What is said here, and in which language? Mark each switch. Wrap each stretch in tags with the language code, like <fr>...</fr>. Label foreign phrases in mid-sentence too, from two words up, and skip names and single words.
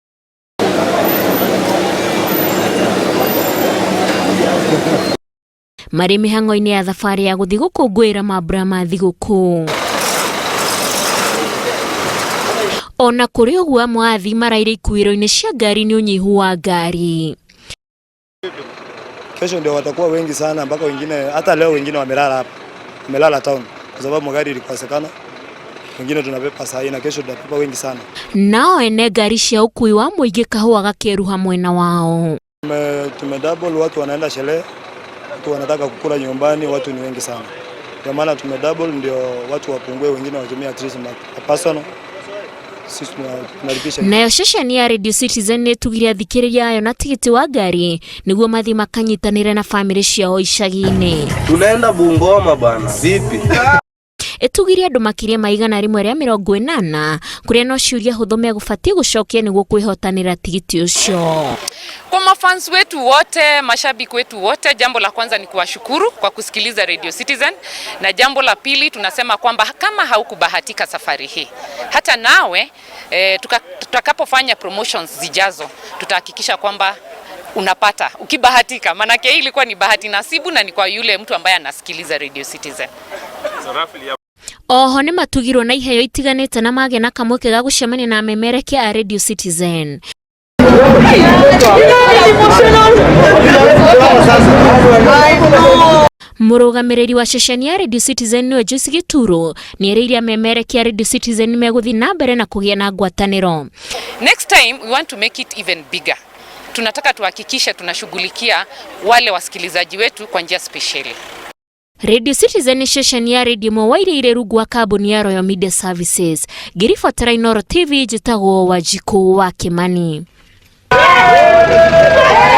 <ki>Marĩ mĩhang'o-inĩ ya thabarĩ ya gũthiĩ gũkũngũĩra mambura ma thigũkũ. Ona kũrĩ ũguo amwe a athii maraire ikuĩro-inĩ cia ngari nĩ ũnyihu wa ngari.</ki> <sw>Kesho ndio watakuwa wengi sana mpaka wengine hata leo wengine wamelala town kwa sababu magari ilikosekana. Wengine tunapepa saa hii na kesho tutapepa wengi sana.</sw> <ki>Nao ene ngari cia ukui wa muingĩ kahũa gakeruha mwena wao.</ki> <sw>Tumedouble, watu wanaenda sherehe, watu wanataka kukula nyumbani, watu ni wengi sana. Kwa maana tumedouble ndio watu wapungue, wengine watumia</sw> <en>at least personal.</en> <ki>Nayo ceceni ya Radio Citizen nĩ tugire athikĩrĩria ayo na tigiti wa ngari nĩguo mathi makanyitanĩre na family ciao icagi-inĩ.</ki> <sw>Tunaenda Bungoma bana, vipi?</sw> <ki>Etugire andũ makĩria ma 180 kũrĩa no ciũria hũthũ megũbatie gũcokia nĩguo kwĩhotanĩra tigiti ũcio.</ki> <sw>Kwa mafans wetu wote, mashabiki wetu wote, jambo la kwanza ni kuwashukuru kwa kusikiliza Radio Citizen, na jambo la pili tunasema kwamba kama haukubahatika safari hii, hata nawe tutakapofanya promotions zijazo tutahakikisha kwamba unapata ukibahatika, manake hii ilikuwa ni bahati nasibu na ni kwa yule mtu ambaye anasikiliza Radio Citizen.</sw> <ki>Oho nĩ matugirwo na iheo itiganĩte na magĩa na kamweke ga gũcemania na amemerekia a Radio Citizen. Mũrũgamĩrĩri wa ceceni ya Radio Citizen nĩwe Joyce Gituro nĩerĩire amemerekia a Radio Citizen megũthiĩ na mbere na kũgĩa na ngwatanĩro.</ki> <en>Next time we want to make it even bigger.</en> <sw>Tunataka tuhakikishe tunashughulikia wale wasikilizaji wetu kwa njia speciali.</sw> <ki>Radio Citizen ni ceceni ya radio mwaire rungu wa kambuni ya Royal Media Services. Ngĩribotera Inooro TV njĩtagwo Wanjikũ wa Kimani.</ki>